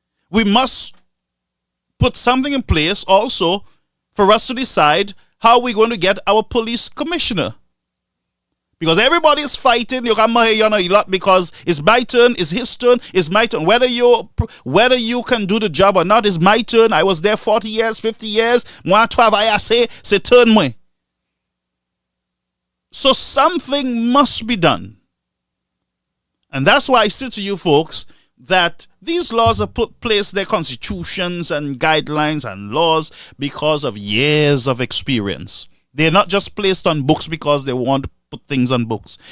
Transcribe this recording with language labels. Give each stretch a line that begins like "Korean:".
English: We must put something in place also for us to decide how we're going to get our police commissioner. Because everybody is fighting, you can a lot because it's my turn, it's his turn, it's my turn. Whether you can do the job or not, it's my turn. I was there 40 years, 50 years.
Saint Lucian Creole French: Moi, travaille assez, c'est turn moi.
English: So something must be done. And that's why I say to you folks that these laws are put place, their constitutions and guidelines and laws because of years of experience. They're not just placed on books because they want to put things on books.